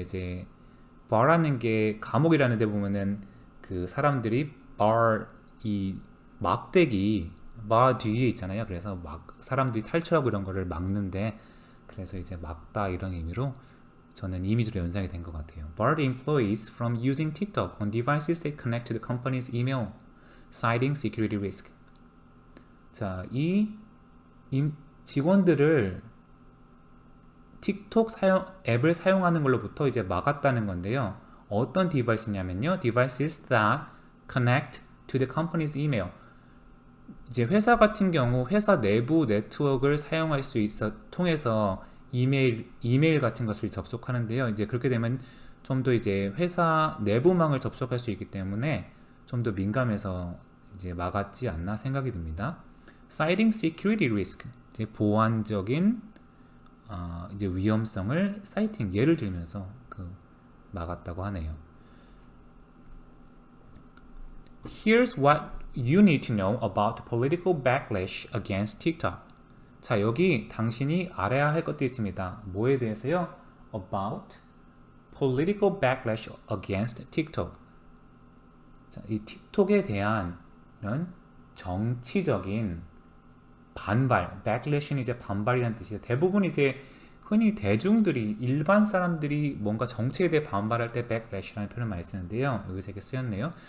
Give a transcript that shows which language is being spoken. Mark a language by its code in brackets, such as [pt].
[ko] 이제 bar라는 게 감옥이라는 데 보면은 그 사람들이 bar 이 막대기 bar 뒤에 있잖아요. 그래서 막 사람들이 탈출하고 이런 거를 막는데 그래서 이제 막다 이런 의미로 저는 이미지로 연상이 된 것 같아요. [en] Barred employees from using TikTok on devices that connect to the company's email, citing security risk. [ko] 자, 이 직원들을 틱톡 앱을 사용하는 걸로부터 이제 막았다는 건데요. 어떤 디바이스냐면요. [en] Devices that connect to the company's email. [ko] 이제 회사 같은 경우 회사 내부 네트워크를 사용할 수 통해서 이메일 같은 것을 접속하는데요. 이제 그렇게 되면 좀 더 이제 회사 내부망을 접속할 수 있기 때문에 좀 더 민감해서 이제 막았지 않나 생각이 듭니다. [en] Citing security risk, [ko] 이제 보안적인 이제 위험성을 사이팅 예를 들면서 막았다고 하네요. [en] Here's what you need to know about the political backlash against TikTok. [ko] 자, 여기 당신이 알아야 할 것도 있습니다. 뭐에 대해서요? [en] About political backlash against TikTok. [ko] 자, 이 틱톡에 대한 이런 정치적인 반발, backlash는 이제 반발이라는 뜻이에요. 대부분 이제 흔히 대중들이 일반 사람들이 뭔가 정치에 대해 반발할 때 backlash라는 표현을 많이 쓰는데요. 여기서 이렇게 쓰였네요.